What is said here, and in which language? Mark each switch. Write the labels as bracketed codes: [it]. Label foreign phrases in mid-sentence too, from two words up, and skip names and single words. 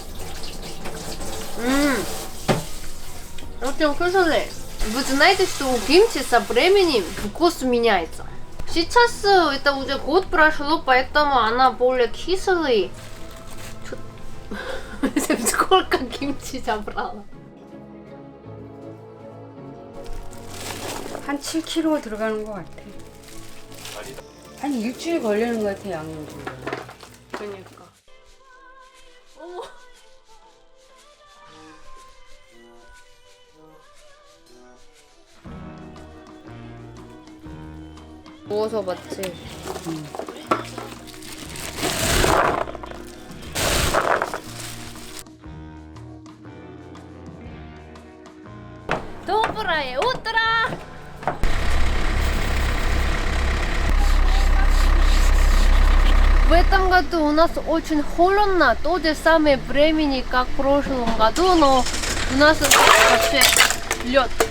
[ru] Очень вкусный. Вы знаете, что у кимчи со временем вкус меняется. Сейчас это уже год прошло, поэтому она более кислая. Сколько кимчи забрала? [ko] 한 7kg 들어가는 것 같아. 한 일주일 걸리는 것 같아, 양념. 그러니까. 어머. 구워서 맞지? [ru] Доброе утро! В этом году у нас очень холодно, то же самое времени, как в прошлом году, но у нас вообще лед.